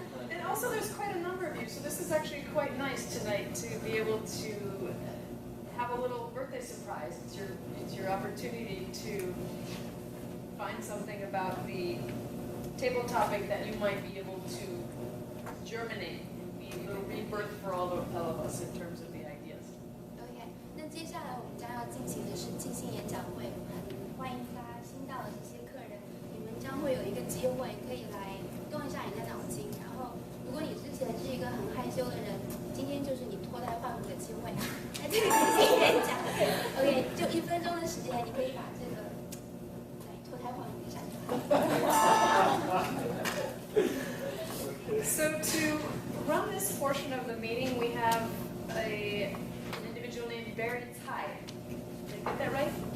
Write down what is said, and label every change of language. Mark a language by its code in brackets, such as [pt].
[en] And also, there's quite a number of you, so this is actually quite nice tonight to be able to have a little birthday surprise. It's your opportunity to find something about the table topic that you might be able to germinate and be a little rebirth for all of us in terms of the ideas. [zh] OK， 那接下来我们将要进行的是即兴演讲会，欢迎大家新到的这些客人，你们将会有一个机会可以来动一下你的脑筋。然后，如果你之前是一个很害羞的人，今天就是你脱胎换骨的机会，在这里即兴演讲。 OK， 就1分钟的时间，你可以把这个脱胎换骨一下。 [en] So to run this portion of the meeting, we have an individual named Barry Tsai. Did I get that right?